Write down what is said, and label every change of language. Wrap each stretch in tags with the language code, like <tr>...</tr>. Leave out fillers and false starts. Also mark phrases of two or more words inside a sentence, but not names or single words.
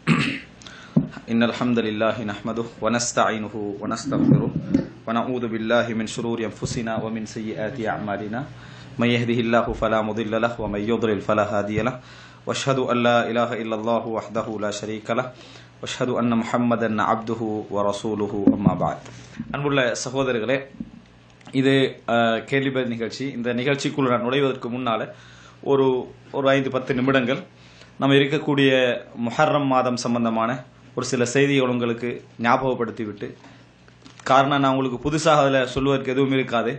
<ar>إن الحمد لله نحمده ونستعينه ونستغفره ونعوذ بالله من شرور أنفسنا ومن سيئات أعمالنا من يهده الله فلا مضل له ومن يضلل فلا هادي له واشهد أن لا إله إلا الله وحده لا شريك له واشهد أن محمدا عبده ورسوله أما بعد.</ar> <ta>அன்புள்ள சகோதரர்களே, இது கேள்விபதில் நிகழ்ச்சி. இந்த நிகழ்ச்சிக்குள்ள நான் நுழைவதற்கு முன்னால் ஒரு 5-10 நிமிடங்கள் நம்ம இருக்கக்கூடிய முஹர்ரம் மாதம் சம்பந்தமான ஒரு சில செய்திகள் உங்களுக்கு ஞாபகப்படுத்திவிட்டு, காரணம் நான் உங்களுக்கு புதுசாக அதில் சொல்வதற்கு எதுவும் இருக்காது.</ta>